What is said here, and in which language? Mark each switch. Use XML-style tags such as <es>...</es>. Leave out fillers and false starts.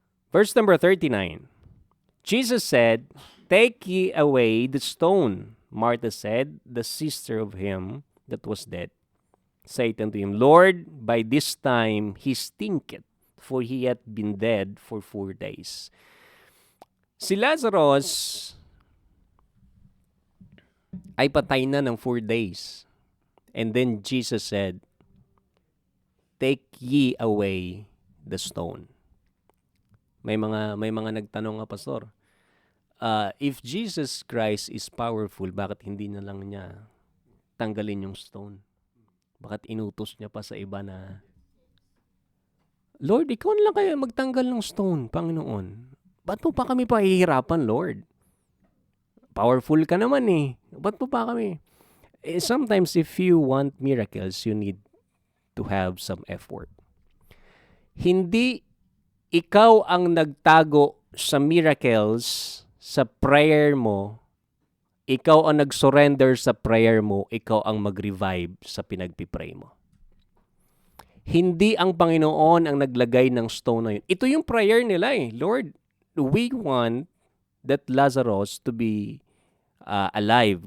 <en>Verse number 39, Jesus said, Take ye away the stone. Martha said, the sister of him that was dead, said unto him, Lord, by this time he stinketh, for he hath been dead for 4 days.</en> <tl>Si Lazarus ay patay na ng 4 days.</tl> <en>And then Jesus said, Take ye away the stone.</en> <tl>May mga nagtanong nga, Pastor, if Jesus Christ is powerful, bakit hindi na lang niya tanggalin yung stone? Bakit inutos niya pa sa iba na, Lord, ikaw na lang kaya magtanggal ng stone, Panginoon. Ba't mo pa kami pahihirapan, Lord? Powerful ka naman eh. Ba't mo pa kami?</tl> <en>Sometimes if you want miracles, you need to have some effort.</en> <tl>Hindi ikaw ang nagtago sa miracles sa prayer mo. Ikaw ang nag-surrender sa prayer mo. Ikaw ang mag-revive sa pinagpipray mo. Hindi ang Panginoon ang naglagay ng stone na yun. Ito yung prayer nila eh.</tl> <en>Lord, we want that Lazarus to be alive.</en>